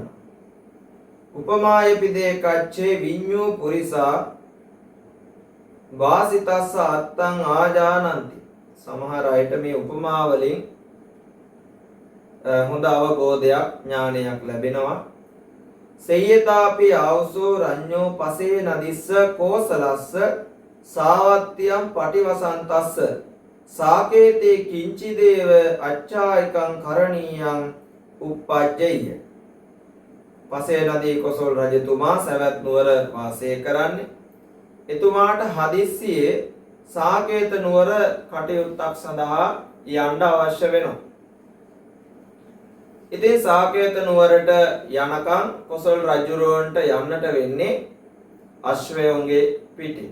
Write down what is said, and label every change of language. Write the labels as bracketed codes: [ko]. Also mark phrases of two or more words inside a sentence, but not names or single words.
[pi] උපමායපිදේ කච්චේ විඤ්ඤෝ පුරිසා වාසිතස්ස අත්තං ආජානಂತಿ. [si] සමහර අයට මේ උපමා වලින් හොඳ අවබෝධයක් ඥානයක් ලැබෙනවා. [pi] සේයතාපි ආවුසෝ රඤ්ඤෝ පසේ නදිස්ස කෝසලස්ස සාවත්තියම් පටිවසන්තස්ස සාකේතේ කිංචි දේව අච්ඡායිකං කරණීයං උප්පජ්ජය. [si] පසේ නදී කොසල් රජතුමා සවැත් නුවර වාසය කරන්නේ. එතුමාට හදිස්සියේ සාකේත නුවර කටයුත්තක් සඳහා යන්න අවශ්‍ය වෙනවා. ඉතින් සාකේත නුවරට යනකම් කොසල් රජුරවන්ට යන්නට වෙන්නේ අශ්වයන්ගේ පිටින්.